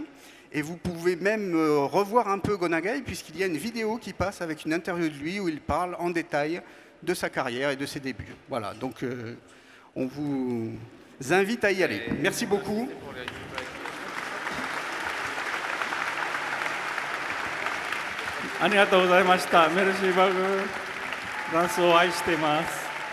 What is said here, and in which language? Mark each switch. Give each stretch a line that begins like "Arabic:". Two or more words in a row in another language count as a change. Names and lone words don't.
French: Et vous pouvez même revoir un peu Gonagai, puisqu'il y a une vidéo qui passe avec une interview de lui où il parle en détail de sa carrière et de ses débuts. Voilà, donc on vous invite à y aller. Merci beaucoup.
Japanese: ありがとうございました.
French: Merci beaucoup.
Japanese: ダンスを愛しています。